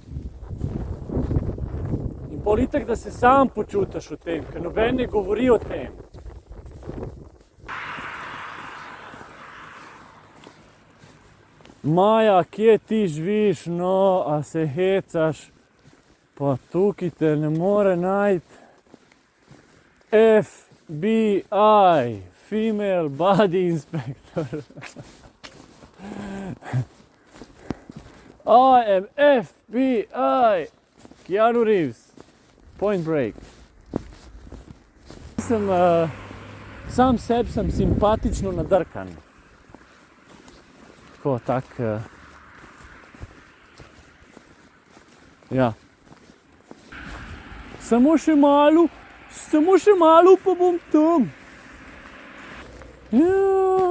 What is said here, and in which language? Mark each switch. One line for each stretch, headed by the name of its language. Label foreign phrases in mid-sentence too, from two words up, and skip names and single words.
Slovenian: In politik, da se sam počutiš o tem, ker noben ne govori o tem. Maja, kje ti živiš, no, a se hecaš, pa tukaj te ne more najti.
English: FBI, Female Body Inspector. I am FBI. Keanu Reeves, Point Break.
Slovenian: Sam sebi sem simpatično nadrkan. Tako, ja. Samo še malo, pa bom tam.